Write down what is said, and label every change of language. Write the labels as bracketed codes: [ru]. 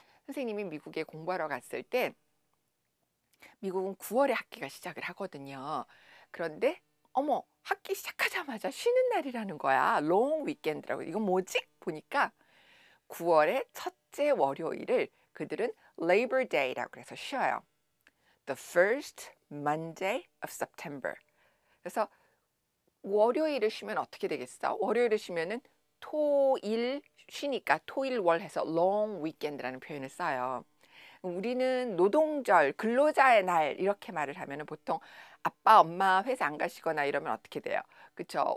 [ko] 선생님이 미국에 공부하러 갔을 때 미국은 9월에 학기가 시작을 하거든요. 그런데 어머 학기 시작하자마자 쉬는 날이라는 거야. 롱 위켄드라고. 이건 뭐지? 보니까 9월의 첫째 월요일을 그들은 Labor Day라고 해서 쉬어요. [en] The first Monday of September. [ko] 그래서 월요일을 쉬면 어떻게 되겠어? 월요일을 쉬면은 토일 쉬니까 토일월 해서 long weekend라는 표현을 써요. 우리는 노동절, 근로자의 날 이렇게 말을 하면은 보통 아빠, 엄마 회사 안 가시거나 이러면 어떻게 돼요? 그쵸?